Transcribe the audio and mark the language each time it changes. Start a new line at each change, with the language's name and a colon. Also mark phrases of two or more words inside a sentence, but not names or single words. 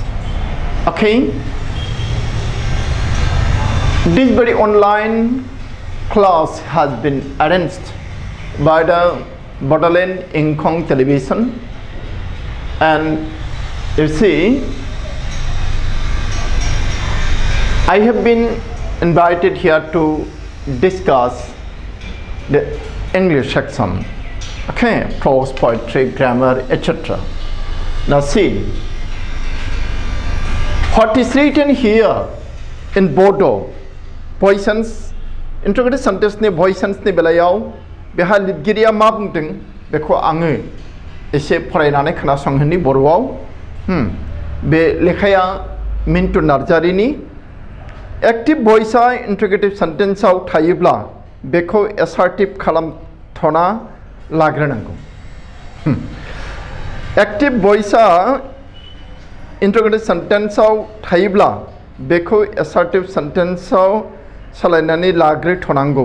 English: Okay, this very online class has been arranged by the Bodoland Incong Television, and you see, I have been invited here to discuss the English section, okay, prose, poetry, grammar, etc. Now see, what is written here in Bodo, voice interrogative sentence
Bodo: ni voice ni belayau, beha lidgiriya ma bungding, beko angै एसे फरायनानै खोनासंहोनि बर'आव बे लेखाया मिन्टु नार्जारिनि
English: active voice interrogative
Bodo: सेंटेंसआव थायोब्ला बेखौ एसार्टिव खालामथ'ना लाग्रोनांगौ।
English: active voice interrogative
Bodo: सेंटेंसआव थायोब्ला बेखौ एसार्टिव सेंटेंसआव सोलायनानै लाग्रोथ'नांगौ।